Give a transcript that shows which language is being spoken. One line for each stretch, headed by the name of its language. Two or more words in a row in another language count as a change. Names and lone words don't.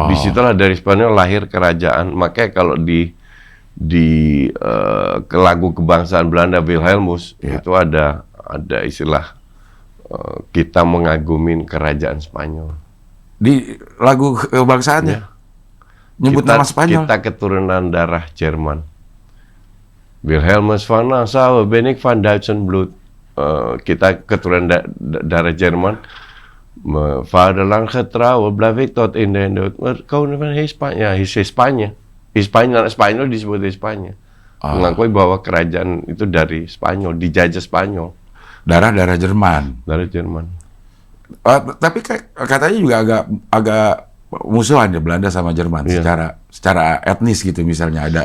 Indonesian: Disitulah dari Spanyol lahir kerajaan. Makanya kalau di lagu kebangsaan Belanda Wilhelmus itu ada istilah kita mengagumin kerajaan Spanyol. Di lagu kebangsaannya nyebut nama Spanyol. Kita keturunan darah Jerman.
Dutch: Wilhelmus van Nassau, ben ik van Duitsenbloed.
Indonesian: Kita keturunan darah Jerman.
Dutch: Vaderland getrouw, blijf ik tot in de dood. Koning van Hispania, Hispania.
Indonesian: Spanyol disebut Hispania. Mengakui bahwa kerajaan itu dari Spanyol, dijajah Spanyol. Darah Jerman. Darah Jerman. Tapi katanya juga agak musuhan ya Belanda sama Jerman secara etnis gitu misalnya ada.